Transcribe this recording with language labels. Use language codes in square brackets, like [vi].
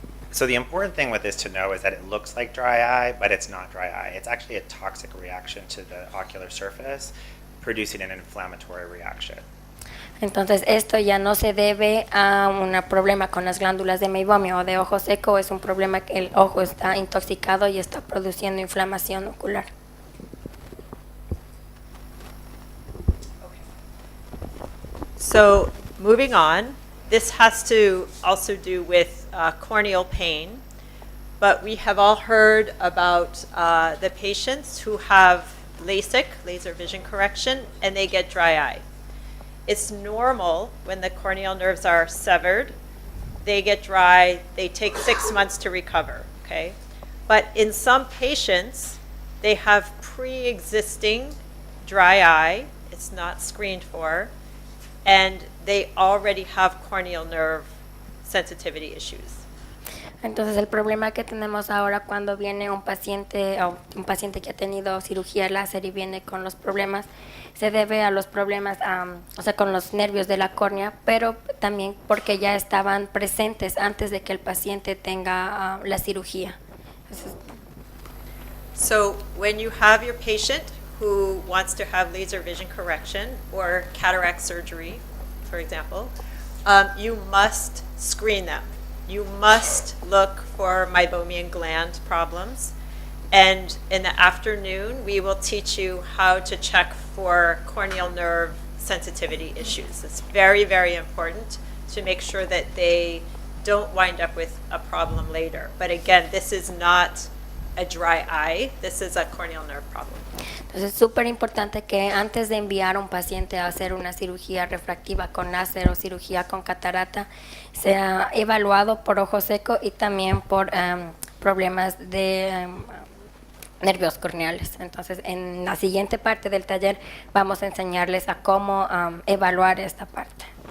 [en] So the important thing with this to know is that it looks like dry eye, but it's not dry eye. It's actually a toxic reaction to the ocular surface, producing an inflammatory reaction. [es] Entonces esto ya no se debe a un problema con las glándulas de meibomio o de ojo seco, es un problema que el ojo está intoxicado y está produciendo inflamación ocular. [en] So moving on, this has to also do with corneal pain, but we have all heard about the patients who have LASIK, laser vision correction, and they get dry eye. It's normal when the corneal nerves are severed, they get dry, they take 6 months to recover, okay? But in some patients, they have pre-existing dry eye, it's not screened for, and they already have corneal nerve sensitivity issues. [es] Entonces el problema que tenemos ahora cuando viene un paciente que ha tenido cirugía láser y viene con los problemas, se debe a los problemas, con los nervios de la córnea, pero también porque ya estaban presentes antes de que el paciente tenga la cirugía. [en] So when you have your patient who wants to have laser vision correction or cataract surgery, for example, you must screen them. You must look for meibomian gland problems. And in the afternoon, we will teach you how to check for corneal nerve sensitivity issues. It's very, very important to make sure that they don't wind up with a problem later. But again, this is not a dry eye. This is a corneal nerve problem. [es] Entonces es súper importante que antes de enviar a un paciente a hacer una cirugía refractiva con láser o cirugía con catarata, sea evaluado por ojo seco y también por problemas de nervios corneales. Entonces, en la siguiente parte del taller vamos a enseñarles a cómo evaluar esta parte.